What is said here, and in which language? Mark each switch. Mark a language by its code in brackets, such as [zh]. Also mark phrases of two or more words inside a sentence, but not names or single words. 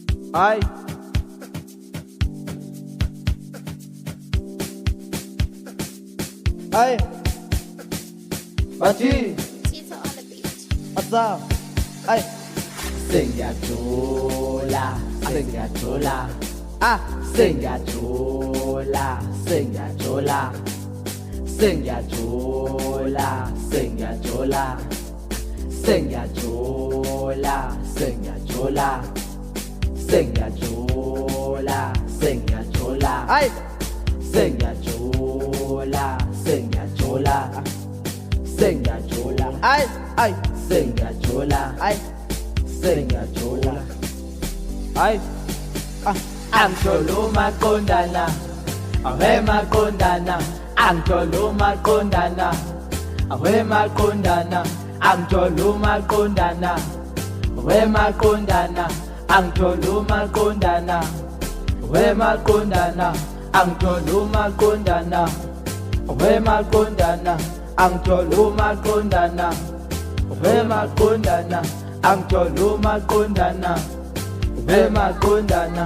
[zu] Ay. Ay. Bathi. [en] Tito on the beat. Asa. Ay. [zu] Sengiyajula, sengiyajula, Ah. sengiyajula, sengiyajula, sengiyajula, sengiyajula, sengiyajula, sengiyajula, sengiyajula, sengiyajula, Ay. sengiyajula, sengiyajula, sengiyajula, Ay. Ay. sengiyajula, Ay. sengiyajula. Ay. Ah. Angitolo maqondana, awe maqondana, angitolo maqondana, awe maqondana, angitolo maqondana, awe maqondana, angitolo maqondana, awe maqondana, angitolo maqondana, awe maqondana, angitolo maqondana, awe maqondana, angitolo maqondana, awe maqondana.